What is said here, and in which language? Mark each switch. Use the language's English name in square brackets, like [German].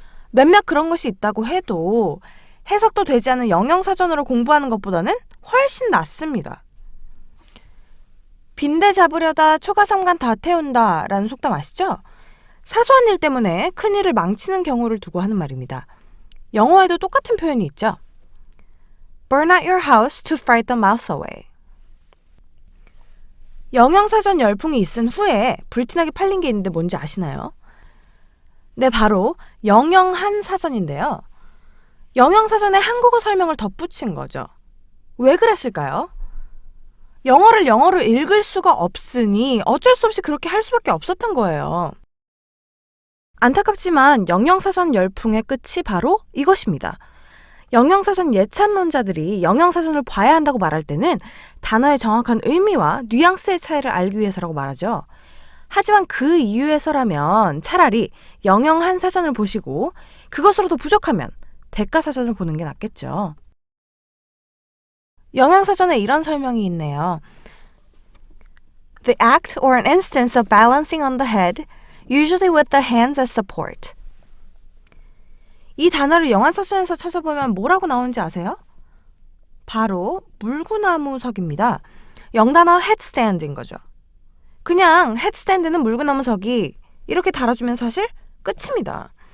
[Korean] 몇몇 그런 것이 있다고 해도 해석도 되지 않은 영영사전으로 공부하는 것보다는 훨씬 낫습니다. 빈대 잡으려다 초가삼간 다 태운다 라는 속담 아시죠? 사소한 일 때문에 큰일을 망치는 경우를 두고 하는 말입니다. 영어에도 똑같은 표현이 있죠. [English] Burn out your house to fright the mouse away. [Korean] 영영사전 열풍이 있은 후에 불티나게 팔린 게 있는데 뭔지 아시나요? 네, 바로 영영한 사전인데요. 영영사전에 한국어 설명을 덧붙인 거죠. 왜 그랬을까요? 영어를 영어로 읽을 수가 없으니 어쩔 수 없이 그렇게 할 수밖에 없었던 거예요. 안타깝지만 영영사전 열풍의 끝이 바로 이것입니다. 영영사전 예찬론자들이 영영사전을 봐야 한다고 말할 때는 단어의 정확한 의미와 뉘앙스의 차이를 알기 위해서라고 말하죠. 하지만 그 이유에서라면 차라리 영영한 사전을 보시고 그것으로도 부족하면 대가사전을 보는 게 낫겠죠. 영양사전에 이런 설명이 있네요. [English] The act or an instance of balancing on the head, usually with the hands as support. [Korean] 이 단어를 영한사전에서 찾아보면 뭐라고 나오는지 아세요? 바로 물구나무석입니다. 영단어 headstand인 거죠. 그냥 headstand는 물구나무석이 이렇게 달아주면 사실 끝입니다.